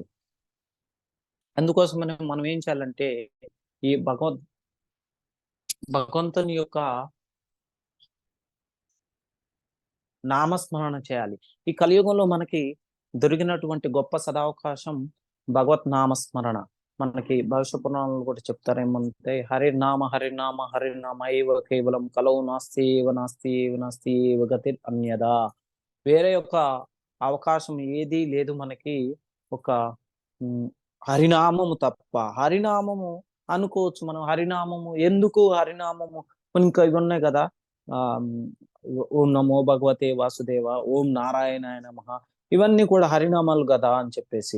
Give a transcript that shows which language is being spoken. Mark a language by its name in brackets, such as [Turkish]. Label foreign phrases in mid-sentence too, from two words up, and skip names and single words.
[Telugu] అందుకోసమనే మనం ఏం చేయాలంటే ఈ భగవంతుని యొక్క నామస్మరణ చేయాలి. ఈ కలియుగంలో మనకి దొరికినటువంటి గొప్ప సదావకాశం భగవత్ నామస్మరణ. మనకి భవిష్య పురాణాలు కూడా చెప్తారేమంటే [Sanskrit] హరినామ హరినామ హరినామ ఏవ కేవలం కలవు నాస్తి ఏవ నాస్తి ఏవ నాస్తి ఏవ గతి అన్యదా. [Telugu] వేరే యొక్క అవకాశం ఏది లేదు మనకి ఒక హరినామము తప్ప. హరినామము అనుకోవచ్చు మనం, హరినామము ఎందుకు, హరినామము ఇంకా ఇవి ఉన్నాయి కదా, [Sanskrit] ఓం నమో భగవతే వాసుదేవ, ఓం నారాయణాయ నమః, [Telugu] ఇవన్నీ కూడా హరినామాలు కదా అని చెప్పేసి.